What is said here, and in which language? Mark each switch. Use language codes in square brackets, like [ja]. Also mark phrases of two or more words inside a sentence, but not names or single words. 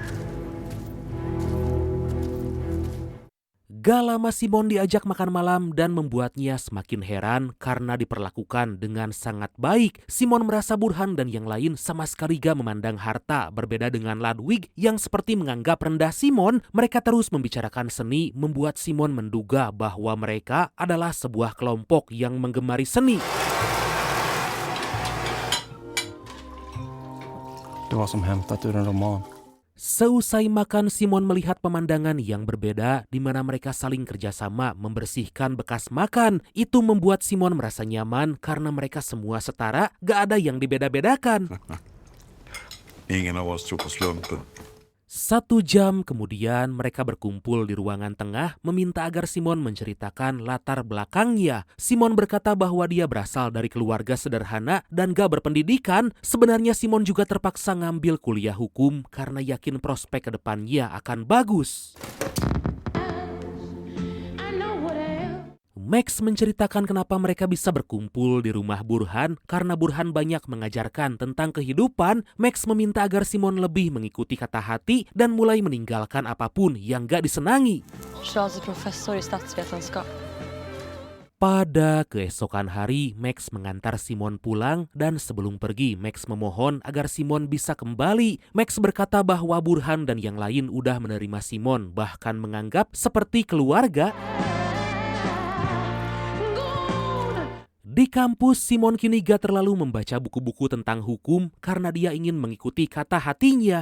[id] Gak lama Simon diajak makan malam dan membuatnya semakin heran karena diperlakukan dengan sangat baik. Simon merasa Burhan dan yang lain sama sekali gak memandang harta. Berbeda dengan Ludwig yang seperti menganggap rendah Simon, mereka terus membicarakan seni, membuat Simon menduga bahwa mereka adalah sebuah kelompok yang menggemari seni. [sv] Det var som hämtat ur en roman. [id] Seusai makan, Simon melihat pemandangan yang berbeda di mana mereka saling kerjasama membersihkan bekas makan. Itu membuat Simon merasa nyaman karena mereka semua setara, gak ada yang dibeda-bedakan. [sv] Ingen av oss tror på slumpen. [id] 1 jam kemudian mereka berkumpul di ruangan tengah meminta agar Simon menceritakan latar belakangnya. Simon berkata bahwa dia berasal dari keluarga sederhana dan gak berpendidikan. Sebenarnya Simon juga terpaksa ngambil kuliah hukum karena yakin prospek kedepannya akan bagus. Max menceritakan kenapa mereka bisa berkumpul di rumah Burhan karena Burhan banyak mengajarkan tentang kehidupan. Max meminta agar Simon lebih mengikuti kata hati dan mulai meninggalkan apapun yang gak disenangi. [sv] Charles är professor i statsvetenskap. [id] Pada keesokan hari, Max mengantar Simon pulang dan sebelum pergi, Max memohon agar Simon bisa kembali. Max berkata bahwa Burhan dan yang lain udah menerima Simon, bahkan menganggap seperti keluarga. Di kampus, Simon kini gak terlalu membaca buku-buku tentang hukum karena dia ingin mengikuti kata hatinya.